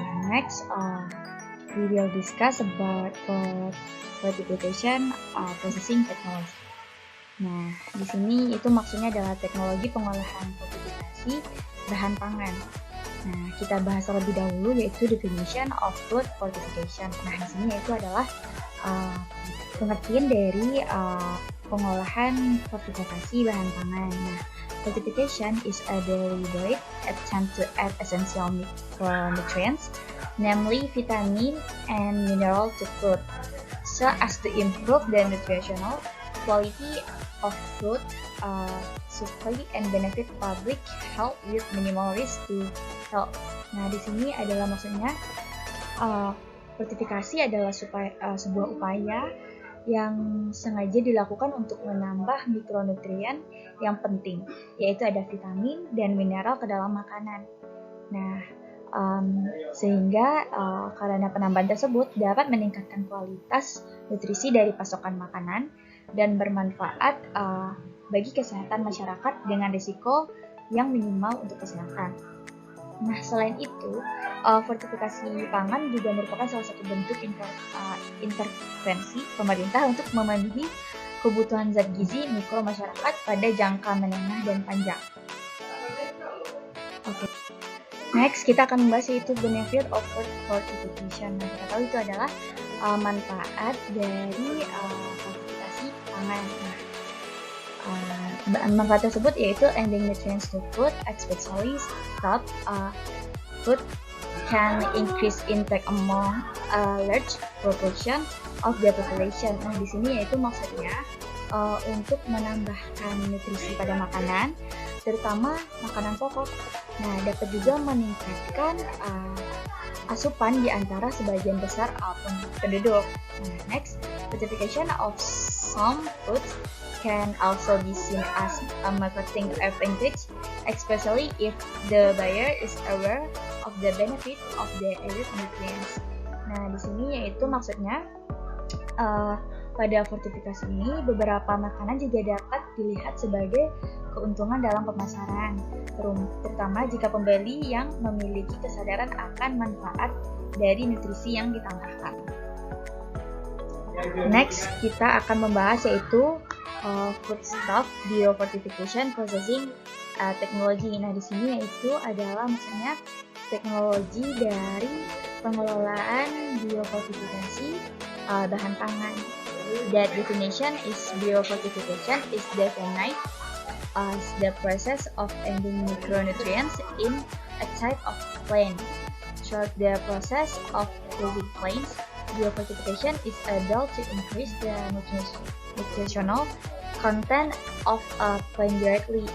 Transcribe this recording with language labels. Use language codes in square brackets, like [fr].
[en] Next we will discuss about fortification processing technology. [id] Nah, di sini itu maksudnya adalah teknologi pengolahan fortifikasi bahan pangan. Nah, kita bahas terlebih dahulu yaitu [en] definition of food fortification. [id] Nah, di sini yaitu adalah pengertian dari pengolahan fortifikasi bahan pangan. [en] Nah, fortification is a deliberate attempt to add essential micronutrients, namely vitamin and mineral to food, so as to improve the nutritional quality of food supply and benefit public health with minimal risk to health. [id] Nah, di sini adalah maksudnya fortifikasi adalah sebuah upaya yang sengaja dilakukan untuk menambah mikronutrien yang penting, yaitu ada vitamin dan mineral ke dalam makanan. Nah, sehingga karena penambahan tersebut dapat meningkatkan kualitas nutrisi dari pasokan makanan dan bermanfaat bagi kesehatan masyarakat dengan risiko yang minimal untuk kesehatan. Nah, selain itu, fortifikasi pangan juga merupakan salah satu bentuk intervensi pemerintah untuk memenuhi kebutuhan zat gizi mikro masyarakat pada jangka menengah dan panjang. Next, kita akan membahas yaitu [en] benefit of food fortification. [id] Nah, kita tahu itu adalah manfaat dari fortifikasi pangan. Manfaat tersebut yaitu [en] ending nutrients to food, especially starch food can increase intake among a large proportion of the population. [id] Nah, di sini yaitu maksudnya untuk menambahkan nutrisi pada makanan, terutama makanan pokok. Nah, dapat juga meningkatkan asupan di antara sebagian besar penduduk. [en] Nah, next, fortification of some foods can also be seen as a marketing advantage, especially if the buyer is aware of the benefit of the added nutrients. [id] Nah, di sini yaitu maksudnya pada fortifikasi ini beberapa makanan juga dapat dilihat sebagai keuntungan dalam pemasaran, terutama jika pembeli yang memiliki kesadaran akan manfaat dari nutrisi yang ditambahkan. Next, kita akan membahas yaitu [en] foodstuff biofortification processing technology. [id] Nah, di sini yaitu adalah maksudnya teknologi dari pengelolaan biofortifikasi bahan pangan. [en] That definition is biofortification is defined as the process of adding micronutrients in a type of plant. Through the process of growing plants, biofortification is able to increase the nutritional content of a plant directly.